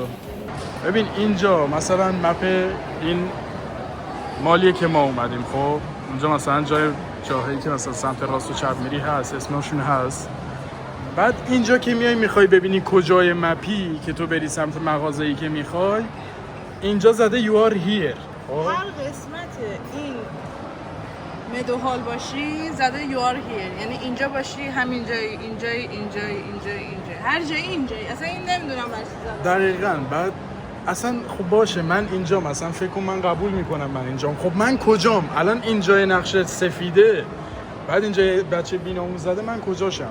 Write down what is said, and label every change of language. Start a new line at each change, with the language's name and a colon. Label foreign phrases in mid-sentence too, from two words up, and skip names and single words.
Persian: ببین اینجا مثلا مپ این مالیه که ما اومدیم. خب اونجا مثلا جاهایی که مثلا سمت راست و چپ میری هست، اسمشون هست. بعد اینجا که میای میخوای ببینی کجای مپی که تو بری سمت مغازه‌ای که میخوای، اینجا زده
English: you are here.
Persian: هر قسمت این مدوهال باشی زده
English: you are here،
Persian: یعنی اینجا باشی همین جایی، اینجایی، هر جایی اینجایی. اصلا این نمیدونم برای دقیقاً. بعد اصلا خب باشه من اینجا مثلا فکر کنم من قبول میکنم من اینجام. خب من کجام؟ الان اینجای نقشه سفیده، بعد اینجا بچه بیناموز زده، من کجاشم؟